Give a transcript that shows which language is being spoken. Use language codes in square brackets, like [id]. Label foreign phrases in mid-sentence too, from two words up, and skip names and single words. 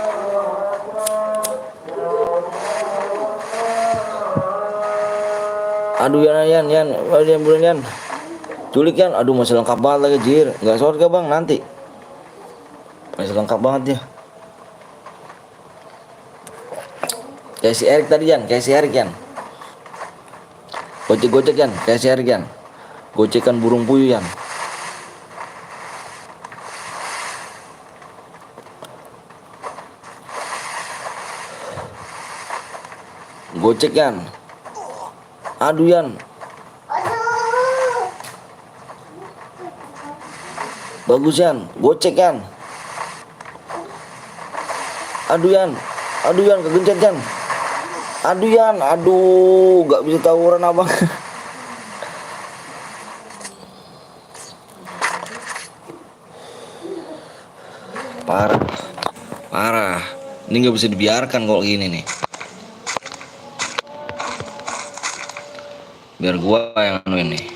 [id] Aduh Yan, bulan Culik Yan. Aduh masih lengkap banget lagi jir. Nggak short gak bang nanti? Masih lengkap banget dia. Kayak si Erik tadi Yan, kayak si Erik Yan. Gocek-gocek Yan, kayak si Erik Yan. Gocekan burung puyuh Yan. Gocek Yan. Aduh Yan. Bagus Yan, gocek Yan. Aduh Yan, kegencet Yan. Aduh Yan, aduh, gak bisa tawuran abang. Parah, parah. Ini gak bisa dibiarkan kalau gini nih. Biar gua yang anuin nih.